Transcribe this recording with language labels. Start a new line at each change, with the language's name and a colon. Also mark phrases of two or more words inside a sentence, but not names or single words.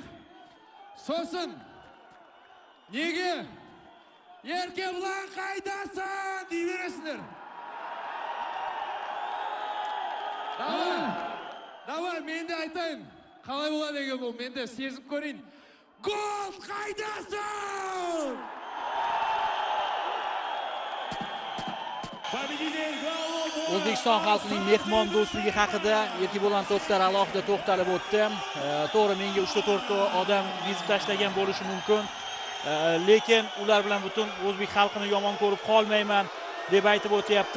Kazakh: Сосын неге Еркебулан қайдасың дей бересіңдер. Давай, мен де айтайын. Қалай болады деген бұл, мен де сезіп көрейін. Гол қайдасың!
Uzbek: O'zbekiston xalqining mehmon do'stligi haqida Erkebo'lan To'xtar alohida to'xtalib o'tdi. To'g'ri, menga 3-4 odam bezib tashlagan bo'lishi mumkin. Lekin ular bilan butun o'zbek xalqini yomon ko'rib qolmayman deb aytib o'tyapti.